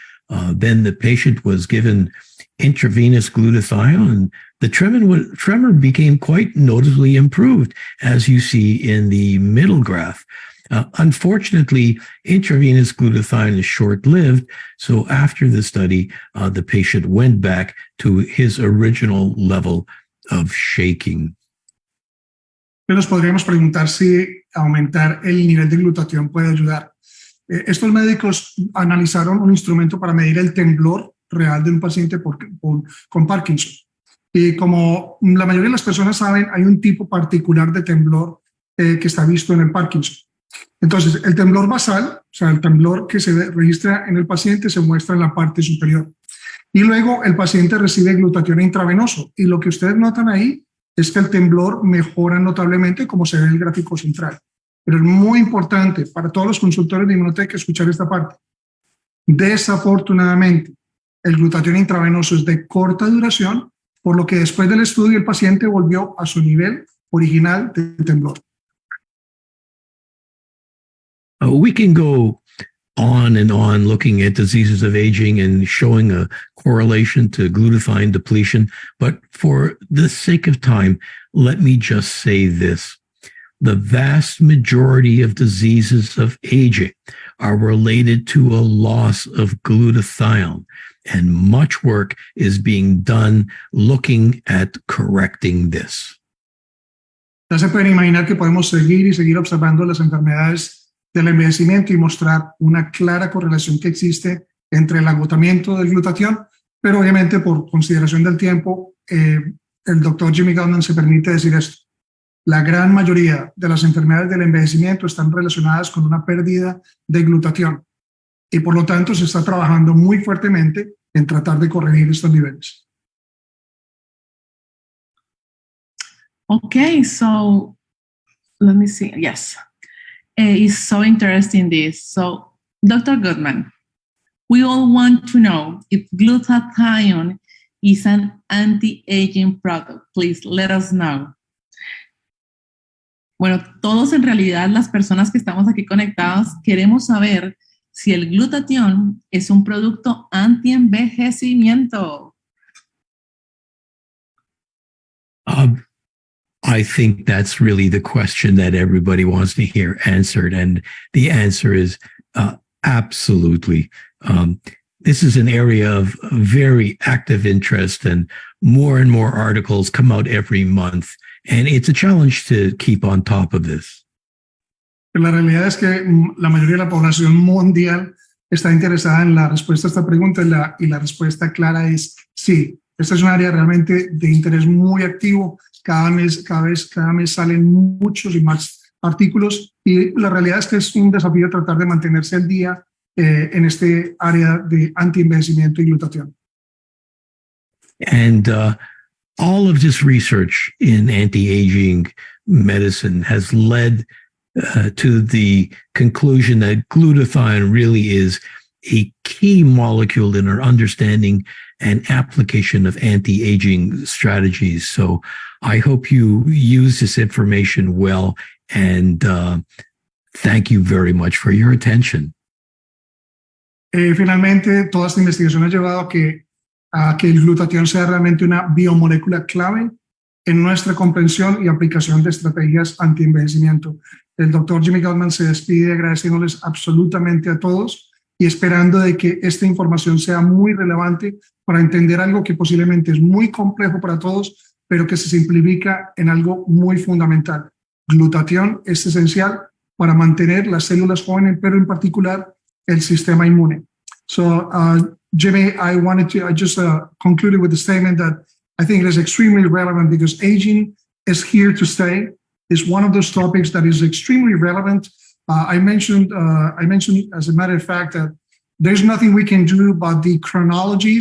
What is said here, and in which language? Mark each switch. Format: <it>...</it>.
<en>Then the patient was given intravenous glutathione, and the tremor became quite noticeably improved, as you see in the middle graph. Unfortunately, intravenous glutathione is short-lived, so after the study, the patient went back to his original level of shaking.</en> <es>Nos podríamos preguntar si aumentar el nivel de glutatión puede ayudar. Estos médicos analizaron un instrumento para medir el temblor real de un paciente con Parkinson. Y como la mayoría de las personas saben, hay un tipo particular de temblor que está visto en el Parkinson. Entonces, el temblor basal, o sea, el temblor que se registra en el paciente, se muestra en la parte superior. Y luego el paciente recibe glutatión intravenoso. Y lo que ustedes notan ahí es que el temblor mejora notablemente, como se ve en el gráfico central. Pero es muy importante para todos los consultores de inmunoteca escuchar esta parte. Desafortunadamente, el glutatión intravenoso es de corta duración, por lo que después del estudio el paciente volvió a su nivel original de temblor.</es> <en>We can go on and on looking at diseases of aging and showing a correlation to glutathione depletion. But for the sake of time, let me just say this. The vast majority of diseases of aging are related to a loss of glutathione, and much work is being done looking at correcting this.</en> <es>Ya se pueden imaginar que podemos seguir observando las enfermedades del envejecimiento y mostrar una clara correlación que existe entre el agotamiento del glutatión, pero obviamente por consideración del tiempo, el doctor Jimmy Gutman se permite decir esto. La gran mayoría de las enfermedades del envejecimiento están relacionadas con una pérdida de glutatión y por lo tanto se está trabajando muy fuertemente en tratar de corregir estos niveles.</es> <en>Okay, so let me see. Yes. It's so interesting this. So, Dr. Gutman, we all want to know if glutathione is an anti-aging product. Please let us know.</en> <es>Bueno, todos en realidad, las personas que estamos aquí conectadas, queremos saber si el glutatión es un producto anti-envejecimiento.</es> <en>I think that's really the question that everybody wants to hear answered. And the answer is absolutely. This is an area of very active interest, and more articles come out every month. And it's a challenge to keep on top of this.</en> <es>La realidad es que la mayoría de la población mundial está interesada en la respuesta a esta pregunta y la respuesta clara es sí. Esta es un área realmente de interés muy activo. Cada mes salen muchos y más artículos y la realidad es que es un desafío tratar de mantenerse al día en este área de antienvejecimiento y glutatión.</es> <en>And all of this research in anti-aging medicine has led to the conclusion that glutathione really is a key molecule in our understanding and application of anti-aging strategies. So I hope you use this information well, and thank you very much for your attention.</en> <es>Finalmente, toda esta investigación ha llevado a que el glutatión sea realmente una biomolécula clave en nuestra comprensión y aplicación de estrategias anti-envejecimiento. El doctor Jimmy Gutman se despide agradeciéndoles absolutamente a todos y esperando de que esta información sea muy relevante para entender algo que posiblemente es muy complejo para todos, pero que se simplifica en algo muy fundamental. Glutatión es esencial para mantener las células jóvenes, pero en particular el sistema inmune.</es> <en>So, Jimmy, I just concluded with the statement that I think it is extremely relevant because aging is here to stay. It's one of those topics that is extremely relevant. I mentioned, as a matter of fact, that there's nothing we can do about the chronology.</en>